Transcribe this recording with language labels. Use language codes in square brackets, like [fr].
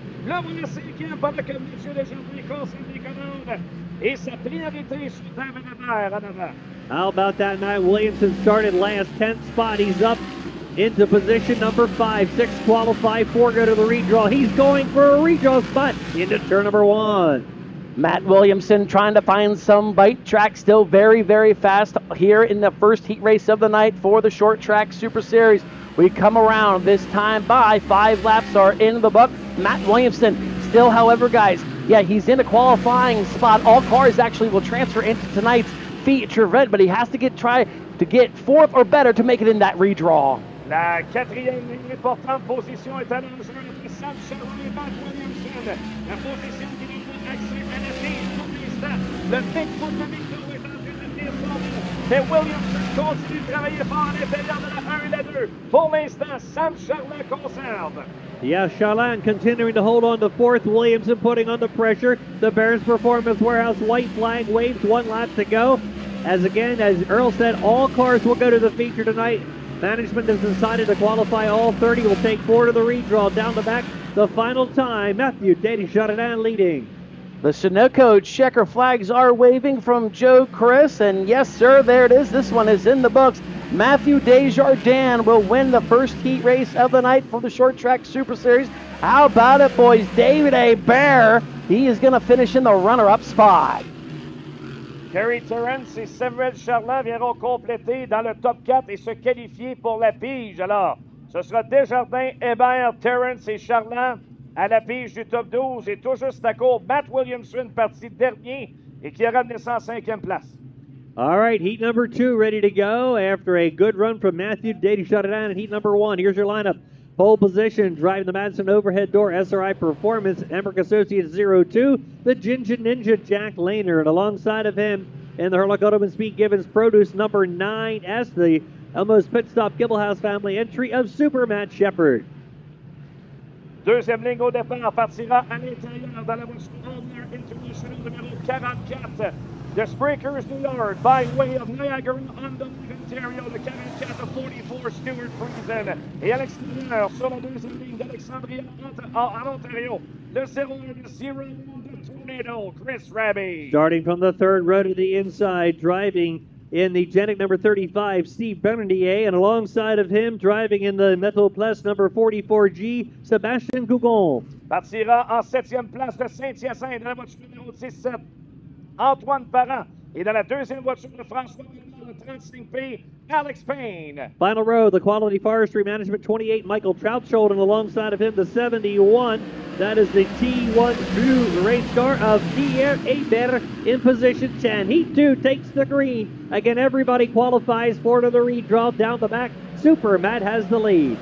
[fr] Là, on est cinquième pendant que M. Desjardins conserve les commandes. Et sa priorité sur Tavernier en avant. [en] How about that? Matt Williamson started last, 10th spot. He's up into position number 5. 6 qualify, 4 go to the redraw. He's going for a redraw spot into turn number 1. Matt Williamson trying to find some bite track, still very, very fast here in the first heat race of the night for the Short Track Super Series. We come around this time by 5 laps are in the book. Matt Williamson still, however, guys, yeah, he's in a qualifying spot. All cars actually will transfer into tonight's feature event, but he has to try to get 4th or better to make it in that redraw. [fr] La quatrième importante position est à l'enjeu entre Sam Sherwood et Matt Williamson. La position qui donne accès à la piste pour l'instant. Le Bigfoot de Victor est en train de tenir son nom. Mais Williamson continue de travailler fort à l'intérieur de la 1 et la 2. Pour l'instant, Sam Charland conserve. [en] Yeah, Charland continuing to hold on to 4th. Williamson putting on the pressure. The Bears Performance Warehouse white flag waves, 1 lap to go. As again, as Earl said, all cars will go to the feature tonight. Management has decided to qualify all 30. Will take 4 to the redraw. Down the back, the final time, Matthew Desjardins leading. The Sunoco checker flags are waving from Joe Chris, and yes, sir, there it is. This one is in the books. Matthew Desjardins will win the first heat race of the night for the Short Track Super Series. How about it, boys? David Hebert, he is going to finish in the runner-up spot. [fr] Kerry Terrence et Samuel Charland viendront compléter dans le top 4 et se qualifier pour la pige. Alors, ce sera Desjardins, Hébert, Terrence et Charland à la pige du top 12. Et tout juste à court, Matt Williamson parti dernier et qui a ramené ça en 5e place. [en] All right, heat number 2 ready to go after a good run from Matthew Desjardins in heat number 1. Here's your lineup. Pole position, driving the Madison overhead door, SRI Performance, Emmerich Associates 02, the Ginger Ninja Jack Lehner, and alongside of him in the Hurlock Auto and Speed Gibbons Produce number 9S, the Elmo's Pit Stop Gibblehouse family entry of Super Matt Shepard. [fr] Deuxième ligne au départ partira à l'intérieur dans la voiture Allmer International numéro 44 de Spreakers New York by way of Niagara on the Ontario, le 44 44 Stuart Friesen. Et à l'extérieur, sur la deuxième ligne d'Alexandria en Ontario, le 01 de Zero de Tornado, Chris Raby. [en] Starting from the 3rd row to the inside, driving in the Genic number 35, Steve Bernier, and alongside of him, driving in the Metal Plus number 44G, Sébastien Gougon. [fr] Partira en 7e place de Saint-Hyacinthe dans la voiture numéro 17, Antoine Parent. Et dans la deuxième voiture de François Bernard, le 35P, Alex Payne. [en] Final row, the Quality Forestry Management 28, Michael Troutshold, and alongside of him, the 71. That is the T1 Blue race car of Pierre Hebert in position 10. Heat 2 takes the green. Again, everybody qualifies for to the redraw. Down the back, Super Matt has the lead.